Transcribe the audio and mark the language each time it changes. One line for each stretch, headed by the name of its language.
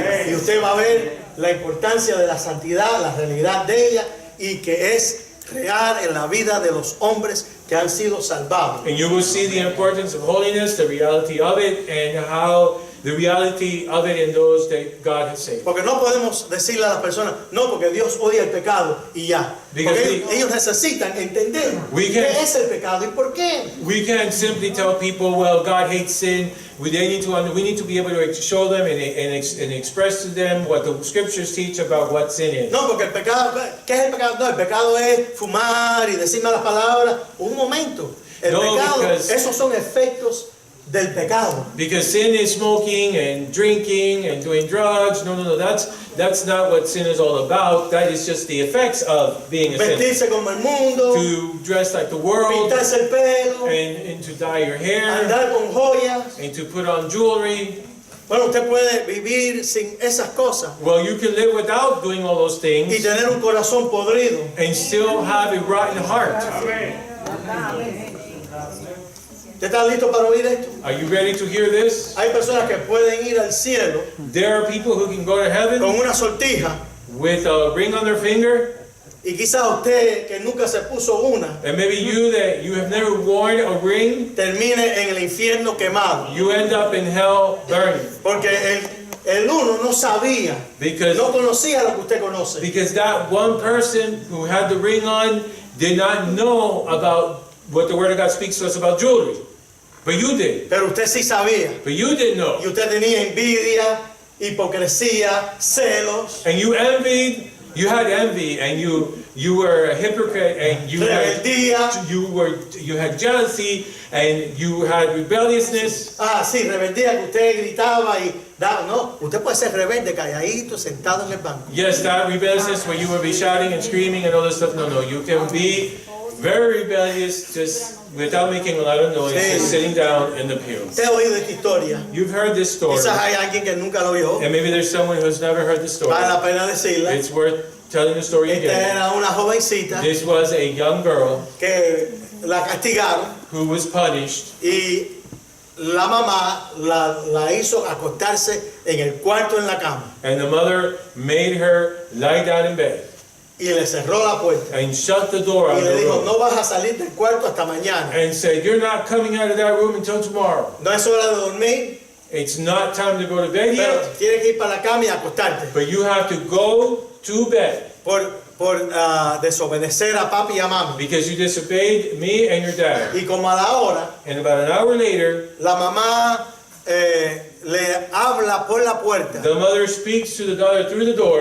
Spanish: Y usted va a ver la importancia de la santidad, la realidad de ella y que es real en la vida de los hombres que han sido salvados.
English: And you will see the importance of holiness, the reality of it, and how the reality of it in those that God has saved.
Spanish: Porque no podemos decirle a las personas, no, porque Dios odia el pecado y ya. Porque ellos necesitan entender qué es el pecado y por qué.
English: We can't simply tell people, well, God hates sin. We need to be able to show them and express to them what the scriptures teach about what sin is.
Spanish: No, porque el pecado, ¿qué es el pecado? No, el pecado es fumar y decir malas palabras. Un momento. El pecado, esos son efectos del pecado.
English: Because sin is smoking and drinking and doing drugs. No. That's not what sin is all about. That is just the effects of being a sinner.
Spanish: Vestirse como el mundo,
English: To dress like the world,
Spanish: pintarse el pelo,
English: and to dye your hair,
Spanish: andar con joyas.
English: and to put on jewelry.
Spanish: Bueno, usted puede vivir sin esas cosas
English: Well, you can live without doing all those
Spanish: y
English: things
Spanish: tener un corazón podrido.
English: and still have a rotten heart.
Spanish: ¿Usted está listo para oír esto?
English: Are you ready to hear this?
Spanish: Hay personas que pueden ir al cielo
English: There are people who can go to heaven
Spanish: con una sortija
English: with a ring on their finger
Spanish: Y quizás usted que nunca se puso una,
English: And maybe you that you have never worn a ring,
Spanish: termine en el infierno quemado.
English: you end up in hell burning.
Spanish: Porque el uno no sabía,
English: Because
Spanish: no conocía lo que usted conoce.
English: that one person who had the ring on did not know about what the Word of God speaks to us about jewelry. But you did.
Spanish: Pero usted sí sabía.
English: But you didn't know.
Spanish: Y usted tenía envidia, hipocresía, celos,
English: And you envied, you had envy, and you were a hypocrite, and you
Spanish: rebeldía.
English: had jealousy, and you had rebelliousness.
Spanish: Ah, sí, rebeldía, que usted gritaba y daba. No, usted puede ser rebelde, calladito, sentado en el banco.
English: Yes, that rebelliousness where you will be shouting and screaming and all this stuff. No, you can be very rebellious just without making a lot of noise,
Spanish: Sí.
English: just sitting down in the pew.
Spanish: Usted ha oído esta historia.
English: You've heard this story,
Spanish: Quizás hay alguien que nunca lo oyó.
English: and maybe there's someone who's never heard the story.
Spanish: Vale la pena decirla.
English: It's worth telling the story
Spanish: Esta
English: again.
Spanish: era una jovencita
English: This was a young girl
Spanish: que la castigaron
English: who was punished,
Spanish: y la mamá la hizo acostarse en el cuarto en la cama
English: and the mother made her lie down in bed
Spanish: y le cerró la puerta
English: and shut the door
Spanish: y
English: on
Spanish: le
English: the
Spanish: dijo,
English: room
Spanish: no vas a salir del cuarto hasta mañana.
English: and said, "You're not coming out of that room until tomorrow.
Spanish: No es hora de dormir,
English: It's not time to go to bed
Spanish: pero
English: yet,
Spanish: tienes que ir para la cama y acostarte
English: but you have to go to bed
Spanish: por desobedecer a papi y a mami.
English: because you disobeyed me and your dad."
Spanish: Y como a la hora,
English: And about an hour later,
Spanish: la mamá le habla por la puerta
English: the mother speaks to the daughter through the door